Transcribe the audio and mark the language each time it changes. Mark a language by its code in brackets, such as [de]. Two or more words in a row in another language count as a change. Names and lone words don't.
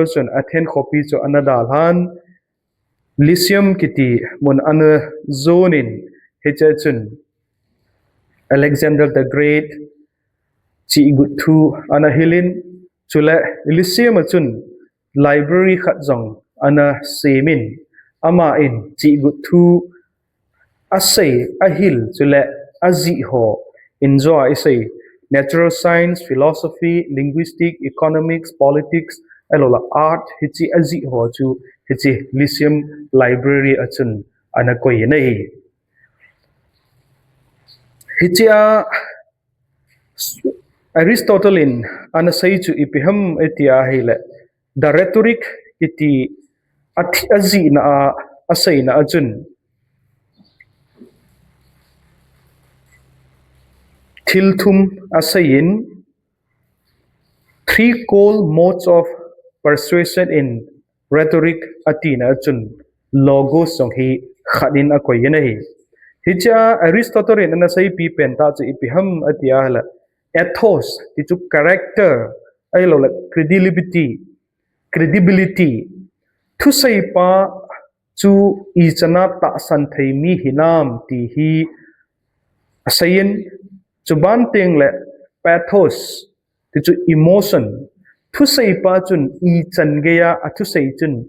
[tcz] chun Athen copy chu anadal han Lyceum kiti mun ana zonin hecha chun Alexander the Great chi thu ana hilin chule Lyceum chun library khat jong ana semin ama in chi thu asai ahil chule azi ho [en] enjoy say natural science, philosophy, linguistics, economics, politics, [tcz] alola art hichi azi ho chu hichi Lyceum library achun anakoi nei hichi a Aristotle in anasai chu ipiham etia hele [en] the rhetoric [tcz] iti athi azi na asai na achun thilthum asayin [en] three core modes of persuasion in rhetoric [tcz] atina chun logos song hi khadin akoi nei hicha Aristotle in anasai pi penta chu ipiham atia hala ethos ti chu character ai lo la credibility thu sai pa chu ichanna ta san thei mi hinam ti hi asayin chuban ting le pathos ti chu emotion thu sei pa chun i chan geya athu sei chun